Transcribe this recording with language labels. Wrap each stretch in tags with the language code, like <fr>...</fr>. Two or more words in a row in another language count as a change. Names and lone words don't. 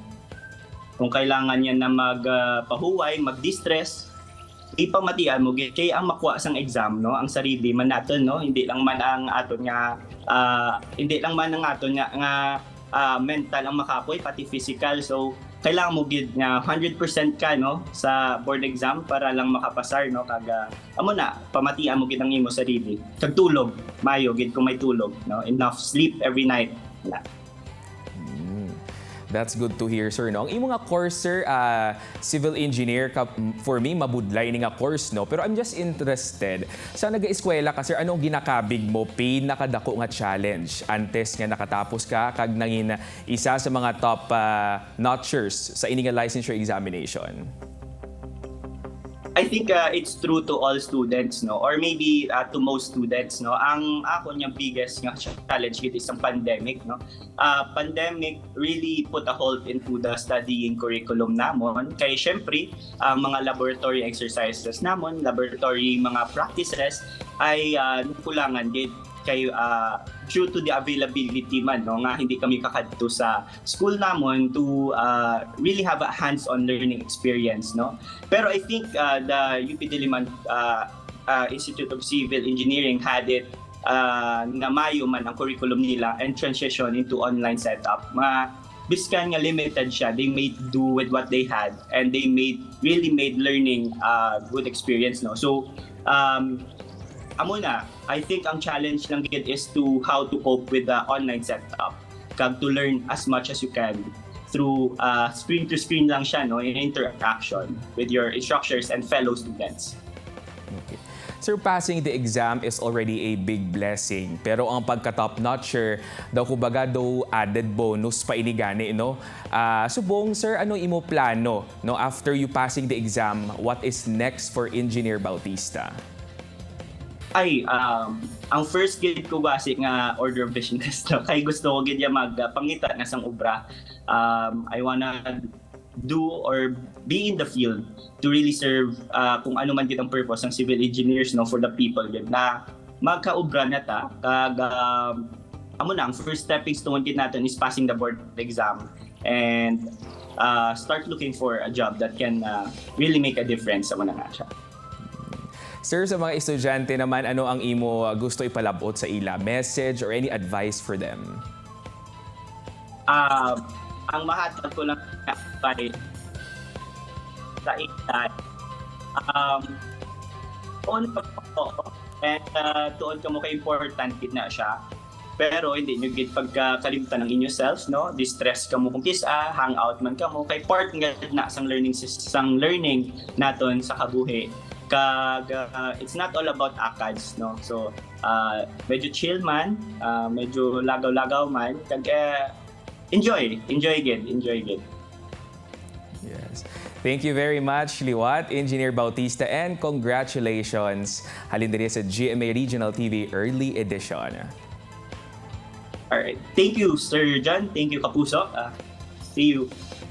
<hil>Kung kailangan niya na magpahuway, mag-distress, ipamatian mo gid kay ang makuha sang exam, no, ang sarili man naton, no, hindi lang man ang aton nga mental ang makapoy, pati physical. So kailangan mo gid nga 100% ka, no, sa</hil> <en>board exam</en> <hil>para lang makapasar, no, kag amo na pamatian mo gid ang imo sarili. Kag tulog mayo gid kung may tulog, no,</hil> <en>enough sleep every night na. That's good to hear, sir, no?</en> <hil>Ang imo nga course, sir,</hil> <en>civil engineer, for me,</en> <hil>mabudlay ni nga course, no?</hil> <en>Pero I'm just interested,</en> <hil>sa nag-eskwela ka, sir, anong ginakabig mo, pinakadako nga challenge antes nga nakatapos ka, kag nangin isa sa mga</hil> <en>top notchers</en> <hil>sa ini nga</hil> <en>licensure examination? I think it's true to all students, no, or maybe to most students, no.</en> <hil>Ang ako niya biggest nga challenge gid is ang pandemic, no.</hil> <en>Pandemic really put a halt into the studying curriculum namon.</en> <hil>Kay syempre ang mga</hil> <en>laboratory exercises</en> <hil>namon, laboratory mga practices ay kulangan gid kay</hil> <en>due to the availability</en> <hil>man, no, nga hindi kami kakadto sa school namon</hil> <en>to really have a hands-on learning experience,</en> <hil>no.</hil> <en>Pero I think the UP Diliman Institute of Civil Engineering had it</en> <hil>na mayo man ang curriculum nila</hil> <en>and transition into online setup.</en> <hil>Biskan nga limited siya,</hil> <en>they made do with what they had and they really made learning good experience, no.</en> <hil>So amo na,</hil> <en>I think</en> <hil>ang challenge lang gid</hil> <en>is to how to cope with the online setup. Kag to learn as much as you can through screen to screen</en> <hil>lang siya,</hil> <en>no, in interaction with your instructors and fellow students. Okay. Sir, passing the exam is already a big blessing.</en> <hil>Pero ang pagka-top-notcher, daw kumbaga daw</hil> <en>added bonus</en> <hil>pa inigani, no? Subong, sir, ano imo plano, no,</hil> <en>after you passing the exam? What is next for Engineer Bautista?</en> <hil>Ang first gid ko basic nga</hil> <en>order of business,</en> <hil>no? Kay gusto ko gid ya magpangita na sang obra.</hil> <en>I wanna do or be in the field to really serve</en> <hil>kung ano man gid ang</hil> <en>purpose ng civil engineers, no, for the people gid</en> <hil>na magkaobra na ta. Kag amo na ang</hil> <en>first stepping stone</en> <hil>gid natin</hil> <en>is passing the board exam and start looking for a job that can really make a difference</en> <hil>sa mga nga siya. Sir, sa mga estudyante naman, ano ang imo gusto ipalabot sa ila?</hil> <en>Message or any advice for them?</en> <hil>ang mahatag ko lang by sa edad, tuon ka mo and tuon ka mo ka-important gid na siya. Pero hindi nyo gid pagkalimutan ng inyo self, no? Distress ka mo kung kisa, hangout man ka mo, kay part nga na sang learning naton sa kabuhi.</hil> <en>It's not all about ACADS, no? So,</en> <hil>medyo chill man, medyo lagaw-lagaw man, enjoy gid.</hil> <en>Yes. Thank you very much, Liwat, Engineer Bautista, and congratulations.</en> <hil>Halin diri sa GMA Regional TV Early Edition.</hil> <en>Alright. Thank you, Sir John. Thank you, Kapuso. See you.</en>